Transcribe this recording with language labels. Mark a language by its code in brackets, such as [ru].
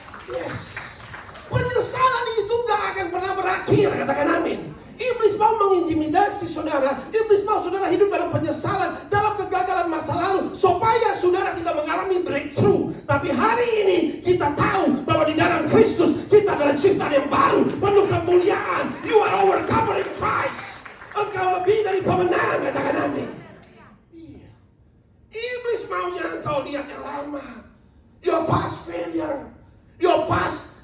[id] Yes, penyesalan itu gak akan pernah berakhir, katakan amin. Iblis mau mengintimidasi saudara. Iblis mau saudara hidup dalam penyesalan, dalam kegagalan masa lalu, supaya saudara tidak mengalami breakthrough. Tapi hari ini kita tahu bahwa di dalam Kristus kita adalah ciptaan yang baru, penuh kemuliaan. [en] You are overcomer in Christ. [id] Engkau lebih dari pemenang, katakan amin. Iya. Iblis maunya engkau lihat yang lama. [en] Your past failure, your past.